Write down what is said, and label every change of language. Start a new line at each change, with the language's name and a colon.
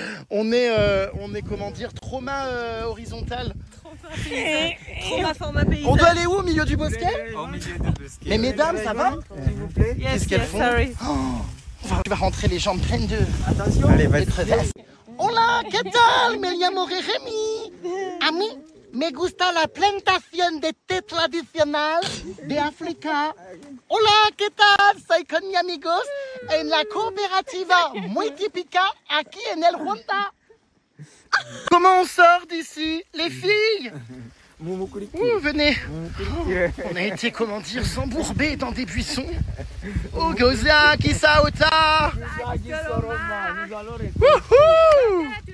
French: On est comment dire, trauma horizontal. Trauma format paysage. On doit aller où, au milieu du bosquet? Au milieu du bosquet. Mais mesdames, ça va? S'il vous plaît.
English: Yes,
French: Qu'est-ce qu'elles
English: yes,
French: font?
English: sorry.
French: Tu vas rentrer les jambes pleines de... Attention. Allez, de vas-y.
Spanish: crevasses. Hola, ¿qué tal? Me llamo Jeremy. A mí me gusta la plantación de té tradicional de África. Hola, ¿qué tal? Soy con mis amigos en la cooperativa muy típica aquí en el Rwanda.
French: Comment on sort d'ici, les filles? Venez. On a été, comment dire, s'embourber dans des buissons. Oh, Goza, Kisaota. Wouhou!